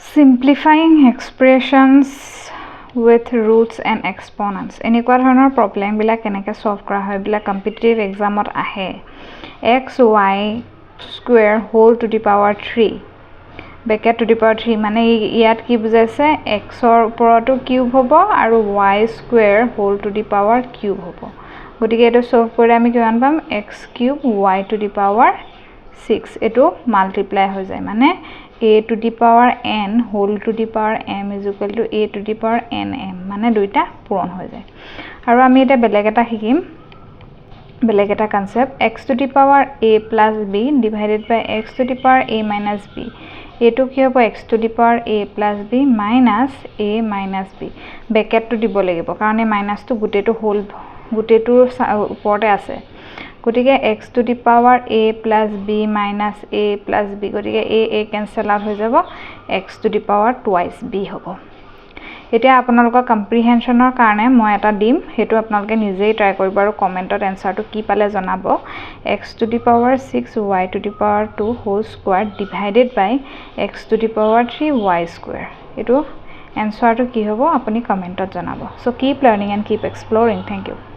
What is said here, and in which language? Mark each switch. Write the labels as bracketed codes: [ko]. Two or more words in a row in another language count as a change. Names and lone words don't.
[en] simplifying expressions with roots and exponents [as] এনেকুৱা ধৰণৰ প্ৰবলেম বিলাক কেনেকৈ সলভ কৰা হয় বিলা [en] competitive exam [as] আহে [en] xy square whole to the power 3 [as] bracket to the power 3 মানে ইয়াত কি বুজাইছে x ৰ ওপৰটো কিউব হ'ব আৰু [en] y square whole to the power [as] কিউব হ'ব গতিকে এটো সলভ কৰি আমি কিমান [en] পাম x cube y to the power 6 [as] এটো মাল্টিপ্লাই হৈ যায় মানে [en] a to the power n whole to the power m is equal to a to the power nm [as] মানে দুইটা পূৰণ হৈ যায় আৰু আমি এটা বেলেগ এটা শিকিম বেলেগ এটা কনসেপ্ট [en] x to the power a plus b divided by x to the power a minus b [as] এটো কি হ'ব [en] x to the power a plus b minus a minus b [as] ব্ৰেকেটটো দিব লাগিব কাৰণ এই মাইনাসটো গুটেটো হোল গুটেটোৰ ওপৰতে আছে গতিকে [en] x to the power a plus b minus a plus b [as] গতিকে [en] a cancel out [as] হৈ যাব [en] x to the power twice b [as] হ'ব এতিয়া আপোনালোকৰ কম্প্ৰিহেনশনৰ কাৰণে মই এটা দিম হেতু আপোনালোকে নিজেই ট্ৰাই কৰিব আৰু কমেন্টত এনসাৰটো কি পালে জনাব [en] x to the power 6 y to the power 2 whole square divided by x to the power 3 y square [as] এটো এনসাৰটো কি হ'ব আপুনি কমেন্টত জনাব [en] so keep learning and keep exploring thank you